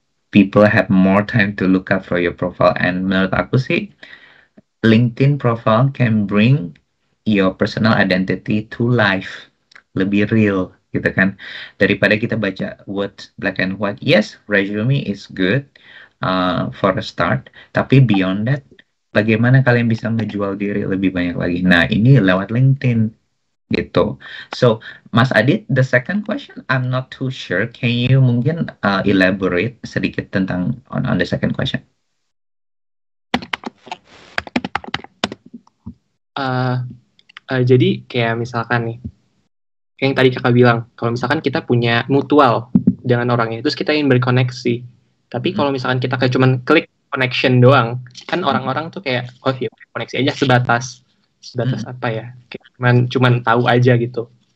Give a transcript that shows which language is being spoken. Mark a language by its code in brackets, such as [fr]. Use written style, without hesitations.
[en] People have more time to look up for your profile. And [id] menurut aku sih, [en] LinkedIn profile can bring your personal identity to life. [id] Lebih real, gitu kan. Daripada kita baca [en] words black and white. Yes, resume is good for a start. [id] Tapi [en] beyond that, [id] bagaimana kalian bisa menjual diri lebih banyak lagi? Nah, ini lewat LinkedIn. gitu. [en] So, Mas Adit, the second question, I'm not too sure. Can you mungkin elaborate [id] sedikit tentang [en] on the second question? [id] Jadi kayak misalkan nih, kayak yang tadi kakak bilang, kalau misalkan kita punya mutual dengan orangnya, terus kita ingin berkoneksi, tapi kalau misalkan kita kayak cuman klik connection doang, kan orang-orang tuh kayak, oh ya koneksi aja sebatas apa ya, kayak cuman tahu aja gitu.